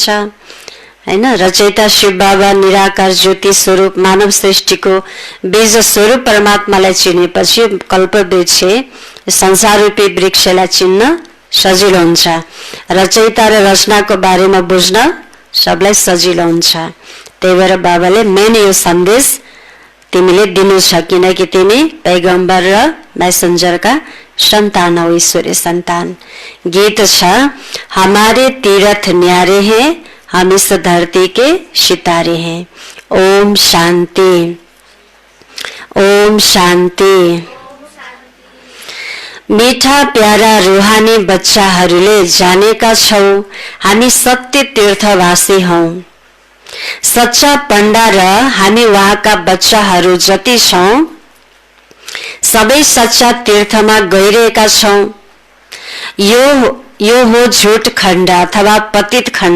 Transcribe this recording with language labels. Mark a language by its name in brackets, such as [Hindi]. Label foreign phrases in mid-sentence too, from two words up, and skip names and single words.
[Nepali] हैन, रचयिता शिव बाबा निराकार ज्योति स्वरूप मानव सृष्टिको बीज स्वरूप परमात्मालाई चिनेपछि कल्पवृक्ष संसार रूपी वृक्षलाई चिन्न सजिलो हुन्छ। रचयिता र रचनाको बारेमा बुझ्न सबलाई सजिलो हुन्छ। त्यही भएर बाबाले मेन यो सन्देश तिमीले दिनु छ, किनकि तिमी पैगम्बर र मैसेन्जरका संतान हो, ईश्वरीय संतान। गीत छ, [Hindi] हमारे तीर्थ न्यारे हैं, हम इस धरती के सितारे हैं। ओम शांति, ओम शांति। [Nepali] मीठा प्यारा रूहानी बच्चाहरूले जानेका छौ हामी सत्य तीर्थवासी हौ। सच्चा पण्डा र हामी वहाँका बच्चाहरू जति छौं सबै सच्चा तीर्थमा गइरहेका छौं। यो हो झुट खण्ड अथवा पतित खण्ड।